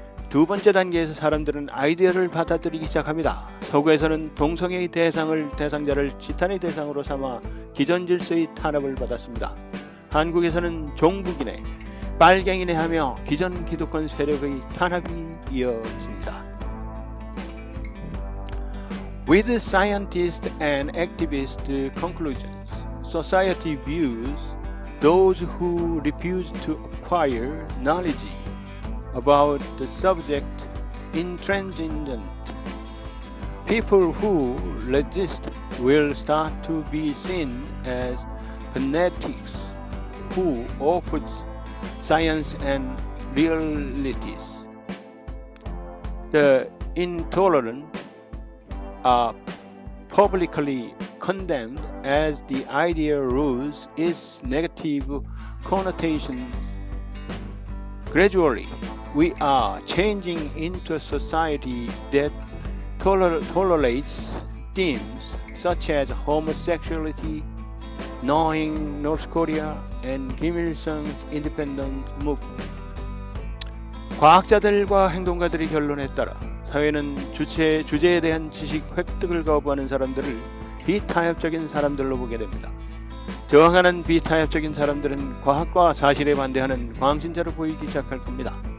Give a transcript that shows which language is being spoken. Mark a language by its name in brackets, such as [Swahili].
[Korean] 두 번째 단계에서 사람들은 아이디어를 받아들이기 시작합니다. 서구에서는 동성애의 대상자를 지탄의 대상으로 삼아 기존 질서의 탄압을 받았습니다. 한국에서는 종북이네, 빨갱이네 하며 기존 기득권 세력의 탄압이 이어집니다. [English] With scientists and activists' conclusions, society views those who refuse to acquire knowledge about the subject intransigent. People who resist will start to be seen as fanatics who oppose science and realities. The intolerant are publicly condemned as the idea loses its negative connotations. Gradually, we are changing into a society that tolerates themes such as homosexuality, knowing North Korea, and Kim Il-sung's independent movement. [Korean] 과학자들과 행동가들의 결론에 따라 사회는 주제에 대한 지식 획득을 거부하는 사람들을 비타협적인 사람들로 보게 됩니다. 저항하는 비타협적인 사람들은 과학과 사실에 반대하는 광신자로 보이기 시작할 겁니다.